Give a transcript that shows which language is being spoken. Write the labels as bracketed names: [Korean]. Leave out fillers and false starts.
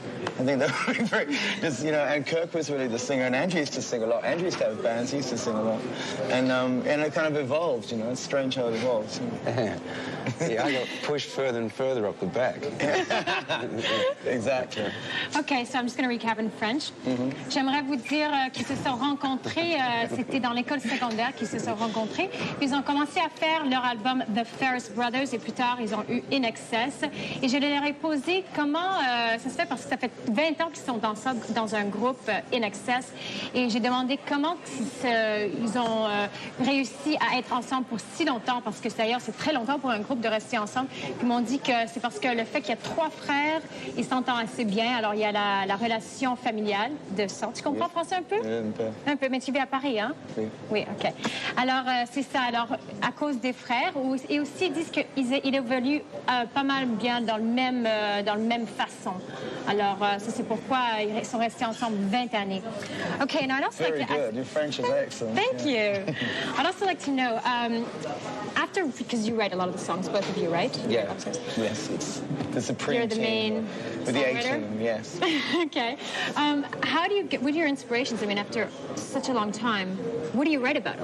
[English] I think that would be very, just, you know, and Kirk was really the singer, and Andrew used to sing a lot. Andrew used to have bands, he used to sing a lot. And it kind of evolved, you know, it's strange how it evolves. Yeah, I got pushed further and further up the back. Exactly. Okay, so I'm just going to recap in French. [French] J'aimerais vous dire qu'ils se sont rencontrés, c'était dans l'école secondaire qu'ils se sont rencontrés. Puis ils ont commencé à faire leur album The Farriss Brothers, et plus tard, ils ont eu INXS. Et je leur ai posé comment ça se fait, parce que ça fait 20 ans qu'ils sont dans un groupe INXS. Et j'ai demandé comment ils ont réussi à être ensemble pour si longtemps, parce que d'ailleurs, c'est très longtemps pour un groupe de rester ensemble. Ils m'ont dit que c'est parce que le fait qu'il y a 3 frères, ils s'entendent assez bien. Alors, il y a la relation familiale de sang. Tu comprends français un peu? Un peu. Un peu, mais tu vis à Paris, hein? Oui. Oui, OK. Alors, c'est ça. Alors, à cause des frères, et aussi, ils disent qu'ils évoluent pas mal bien dans le même façon. Alors, ça, c'est pourquoi ils sont restés ensemble 20 années. [English] OK, now I'd also Very like to good. ask... Your French is excellent. Thank you. I'd also like to know, after, because you write a lot of the songs, both of you, right? Yeah. Yes, it's the supreme You're the main with the songwriter? 18, yes. Okay. How do you get, what are your inspirations? I mean, after such a long time, what do you write about?